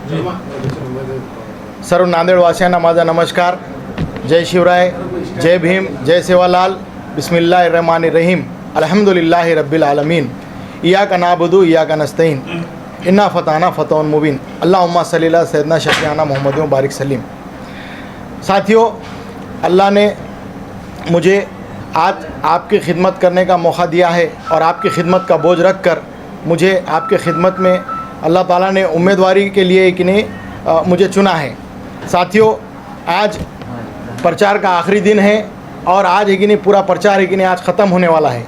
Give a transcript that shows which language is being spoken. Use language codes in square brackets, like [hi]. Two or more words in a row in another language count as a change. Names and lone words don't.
[mr] सर्व नांदेडवासियांना माझा नमस्कार. जय शिवराय, जय भीम, जय सेवालाल. [ar] بسم الله الرحمن الرحيم. الحمد لله رب العالمين. إياك نعبد إياك نستعين. إنا فتحنا فتحا مبينا. اللهم صل على سيدنا شفيعنا محمد وبارك سليم. [hi] साथियों, अल्लाह ने मुझे आज आपकी खिदमत करने का मौका दिया है और आपकी खिदमत का बोझ रख कर मुझे आपके खिदमत में अल्लाह ताला ने उम्मीदवारी के लिए कि नहीं मुझे चुना है. साथियों, आज प्रचार का आखिरी दिन है और आज है कि नहीं पूरा प्रचार है कि नहीं आज ख़त्म होने वाला है.